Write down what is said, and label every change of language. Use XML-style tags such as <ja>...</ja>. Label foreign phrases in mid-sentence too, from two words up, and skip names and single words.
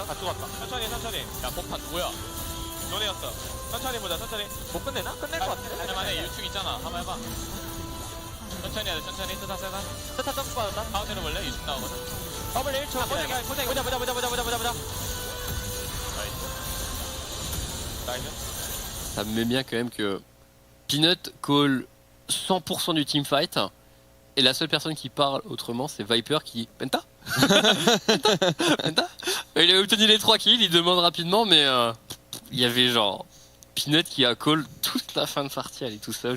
<ko>다 쏘았다. 천천히. 야 폭탄 누구야? 너네였어. 천천히 보자. 못 끝내나? 끝낼 것 같아. 만에 유충 있잖아. 한번 해봐. 천천히 해야 돼. 스타 점프 받았다. 가운데로 볼래? 유충 나오거든. 더블 1초. 보자. 나이스.</ko> <fr>Ça me met bien quand même que Peanut call 100% du teamfight et la seule personne qui parle autrement c'est Viper qui... Penta. Il a obtenu les 3 kills, il demande rapidement mais il y avait genre Peanut qui a call toute la fin de partie, elle est tout seul.</fr>